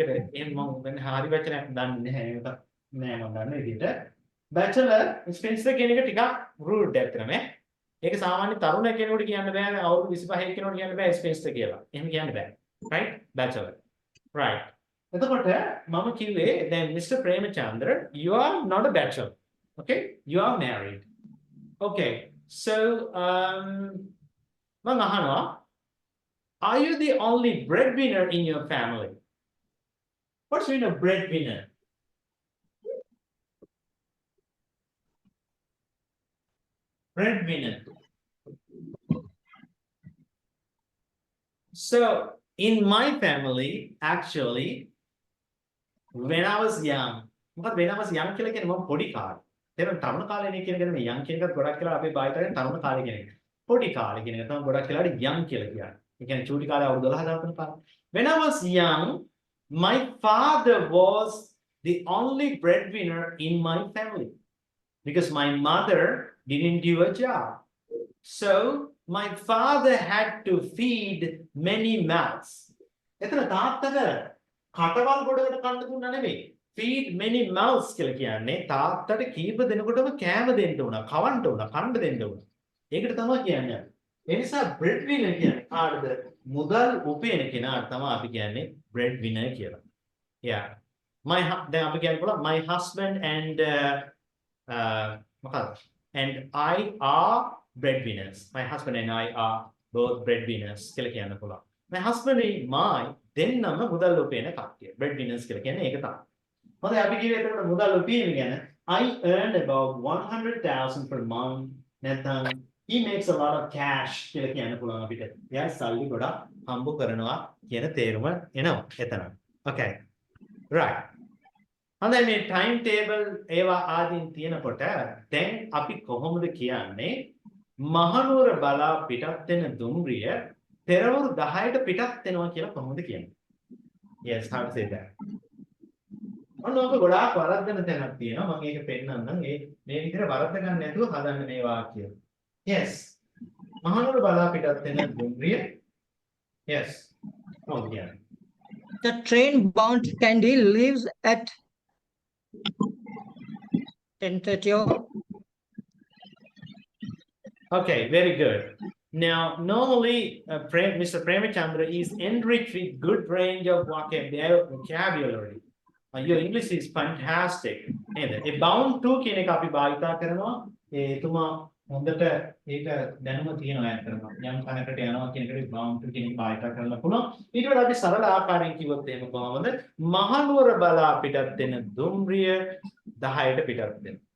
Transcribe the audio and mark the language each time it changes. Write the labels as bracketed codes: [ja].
[si] ඒකට එහෙම මම දැන් හරි වචනයක් දන්නේ නැහැ. ඒක නෑ මම දන්න විදිහට. bachelor spinster කියන එක ටිකක් rude ඇත්තටම. ඒක සාමාන්‍ය තරුණ කෙනෙකුට කියන්න බෑ අවුරුදු 25 කෙනෙකුට කියන්න බෑ spinster කියලා. එහෙම කියන්න බෑ. Right? Bachelor. Right. එතකොට මම කිව්වේ දැන් Mr. [en] Premachandra, you are not a bachelor. Okay? You are married. Okay. So [si] මම අහනවා, [en] are you the only breadwinner in your family? What's mean of breadwinner? Breadwinner. So in my family, actually, when I was young, [si] මොකද [en] when I was young [si] කියලා කියන්නේ මම පොඩි කාලේ. තේරෙනවද? තරුණ කාලේ කියන එක නෙමෙයි young කියන එකත් ගොඩක් කියලා අපි භාවිත කරන්නේ තරුණ කාලේ කියන එක. පොඩි කාලේ කියන එක තමයි ගොඩක් කියලාට young කියලා කියන්නේ. ඒ කියන්නේ චූටි කාලේ අවුරුදු 12 13 කාලේ. [en] When I was young, my father was the only breadwinner in my family because my mother didn't do a job. So my father had to feed many mouths. [si] එතන තාත්තට කටවල් ගොඩකට කන්න දුන්නා නෙමෙයි. Feed many mouths කියලා කියන්නේ තාත්තට කීප දෙනෙකුටම කෑම දෙන්න උනා, කවන්න උනා, කන්න දෙන්න උනා. ඒකට තමයි කියන්නේ. ඒ නිසා breadwinner කියන්නේ කාටද? මුදල් උපයන කෙනාට තමයි අපි කියන්නේ breadwinner කියලා. Yeah. දැන් අපි කියන්න පුළුවන් [en] my husband and [si] මොකක්ද? [en] And I are breadwinners. My husband and I are both breadwinners [si] කියලා කියන්න පුළුවන්. [en] My husband and my [si] දෙන්නම මුදල් උපයන කට්ටිය. breadwinners කියලා කියන්නේ ඒක තමයි. හොඳයි අපි කිව්වේ එතකොට මුදල් උපයන ගැන [en] I earn about 100,000 per month. නැත්නම් he makes a lot of cash [si] කියලා කියන්න පුළුවන් අපිට. එයා සල්ලි ගොඩක් හම්බ කරනවා කියන තේරුම එනවා එතන. [en] Okay. Right. [si] හොඳයි මේ ටයිම් ටේබල් ඒවා ආදීන් තියෙනකොට දැන් අපි කොහොමද කියන්නේ මහනුවර බලා පිටත් වෙන දුම්රිය පෙරවරු 10ට පිටත් වෙනවා කියලා කොහොමද කියන්නේ? [en] Yes, how to say that? [si] ඔන්නෝක ගොඩාක් වරද්දන තැනක් තියෙනවා. මම ඒක පෙන්නන්නම්. මේ විදිහට වරද්ද ගන්න නැතුව හදන්න මේ වාක්‍යය. Yes. මහනුවර බලා පිටත් වෙන දුම්රිය. Yes. කොහොමද කියන්නේ? [en] The train bound to Kandy leaves at 10:30. Okay, very good. Now, normally, Mr. Premachandra is enriched with good range of vocabulary. Your English is fantastic. [si] A bound to කියන එක අපි භාවිතා කරනවා. එතුමා හොඳට ඒක දැනුම තියෙනවා ඇත්තටම. යම් කනකට යනවා කියන එකට bound to කියන එක භාවිතා කරන්න පුළුවන්. ඊට වඩා අපි සරල ආකාරයෙන් කිව්වොත් එහෙම කොහොමද? මහනුවර බලා පිටත් වෙන දුම්රිය 10ට පිටත් වෙන.